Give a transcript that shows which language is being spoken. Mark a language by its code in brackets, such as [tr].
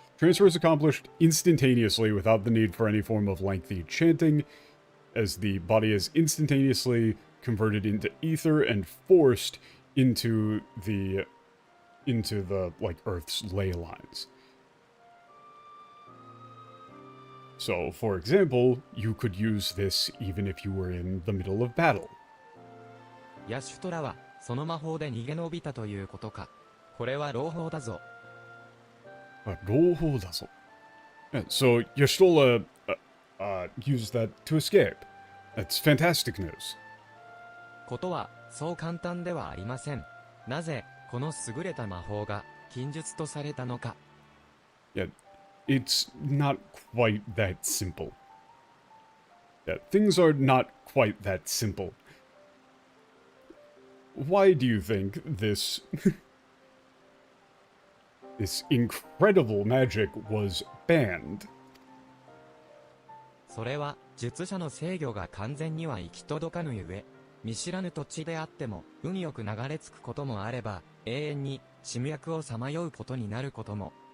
[en] Transfer is accomplished instantaneously without the need for any form of lengthy chanting, as the body is instantaneously converted into ether and forced into the, like, Earth's ley lines. So, for example, you could use this even if you were in the middle of battle. [ja] ヤシュトラはその魔法で逃げ延びたということか。これは朗報だぞ。朗報だぞ. [en] Yeah, so Yashtola used that to escape. That's fantastic news. [ja] ことはそう簡単ではありません。なぜこの優れた魔法が禁術とされたのか。 [en] Yeah, it's not quite that simple. Yeah, things are not quite that simple. Why do you think this this incredible magic was banned? [ja] それは術者の制御が完全には行き届かぬゆえ、見知らぬ土地であっても運よく流れ着くこともあれば、永遠に地脈をさまようことになることも。